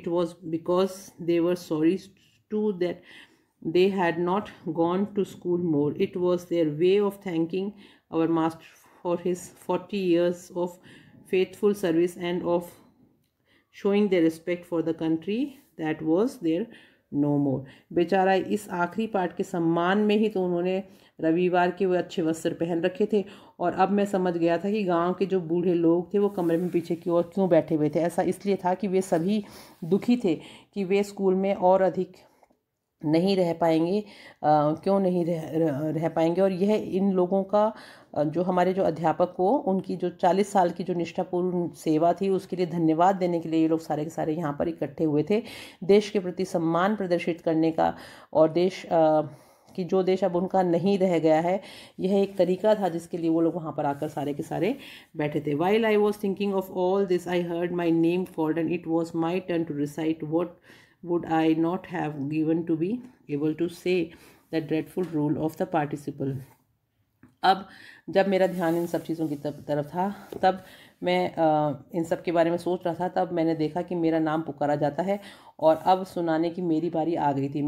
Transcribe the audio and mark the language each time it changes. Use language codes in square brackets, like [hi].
[en] It was because they were sorry too that they had not gone to school more. It was their way of thanking our master for his 40 years of faithful service and of showing their respect for the country that was there no more. [hi] बेचारा इस आखिरी पाठ के सम्मान में ही तो उन्होंने रविवार के वो अच्छे वस्त्र पहन रखे थे, और अब मैं समझ गया था कि गांव के जो बूढ़े लोग थे वो कमरे में पीछे की ओर क्यों बैठे हुए थे। ऐसा इसलिए था कि वे सभी दुखी थे कि वे स्कूल में और अधिक नहीं रह पाएंगे, क्यों नहीं रह पाएंगे। और यह इन लोगों का जो हमारे जो अध्यापक को उनकी जो 40 साल की जो निष्ठापूर्ण सेवा थी उसके लिए धन्यवाद देने के लिए ये लोग सारे के सारे यहाँ पर इकट्ठे हुए थे, देश के प्रति सम्मान प्रदर्शित करने का, और देश कि जो देश अब उनका नहीं रह गया है, यह एक तरीका था जिसके लिए वो लोग वहाँ पर आकर सारे के सारे बैठे थे। [en] While I was thinking of all this, I heard my name called, and it was my turn to recite. What would I not have given to be able to say the dreadful rule of the participle? [hi] अब जब मेरा ध्यान इन सब चीज़ों की तरफ था, तब मैं इन सब के बारे में सोच रहा था, तब मैंने देखा कि मेरा नाम पुकारा जाता है, और अब सुनाने की मेरी बारी आ गई थी।